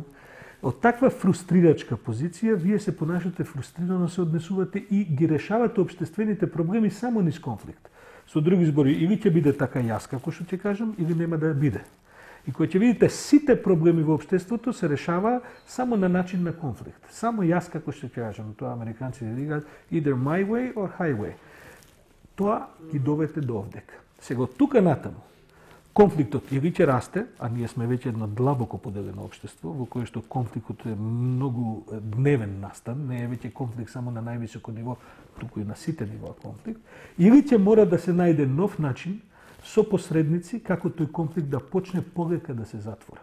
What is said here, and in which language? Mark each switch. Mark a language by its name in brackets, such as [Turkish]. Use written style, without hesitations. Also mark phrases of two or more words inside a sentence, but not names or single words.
[Macedonian] Од таква фрустрирачка позиција, вие се понашате фрустрирано, се однесувате и ги решавате општествените проблеми само низ конфликт. Со други збори, или ќе биде така јас, како што ќе кажам, или нема да биде. И кога ќе видите сите проблеми во општеството се решава само на начин на конфликт. Само јас, како што ќе кажам, тоа американците викаат [English] either my way or highway. [Macedonian] Тоа ги довете до овдека. Сега од тука натаму, конфликтот или ќе расте, а ние сме веќе едно длабоко поделено општество, во кое што конфликтот е многу дневен настан, не е веќе конфликт само на највисоко ниво, туку и на сите нива конфликт, или ќе мора да се најде нов начин со посредници како тој конфликт да почне полека да се затвора.